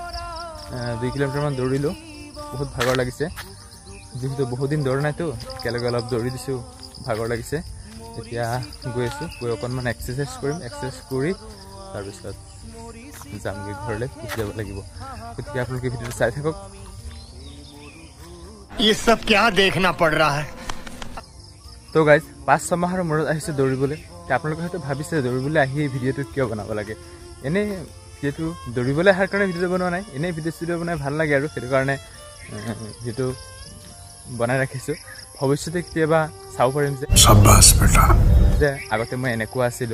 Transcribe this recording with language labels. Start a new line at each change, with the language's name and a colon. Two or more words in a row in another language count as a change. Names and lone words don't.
Assamese: 2 কিলোমিটাৰমান দৌৰিলোঁ বহুত ভাগৰ লাগিছে যেহেতু বহুত দিন দৌৰা নাইতো একেলগে অলপ দৌৰি দিছোঁ ভাগৰ লাগিছে এতিয়া গৈ আছোঁ গৈ অকণমান এক্সাৰচাইজ কৰিম এক্সাৰচাইজ কৰি তাৰপিছত যামগৈ ঘৰলৈ গুচি যাব লাগিব গতিকে আপোনালোকে ভিডিঅ'টো চাই থাকক
Hindi: ये सब क्या देखना पड़ रहा है
Assamese: তো গাইজ 5-6 মাহৰ মূৰত আহিছে দৌৰিবলৈ আপোনালোকে হয়তো ভাবিছে দৌৰিবলৈ আহি এই ভিডিঅ'টো কিয় বনাব লাগে এনেই যিহেতু দৌৰিবলৈ অহাৰ কাৰণে ভিডিঅ'টো বনোৱা নাই এনেই ভিডিঅ' বনাই ভাল লাগে আৰু সেইটো কাৰণে যিটো বনাই ৰাখিছোঁ ভৱিষ্যতে কেতিয়াবা চাব পাৰিম যে আগতে মই এনেকুৱা আছিলোঁ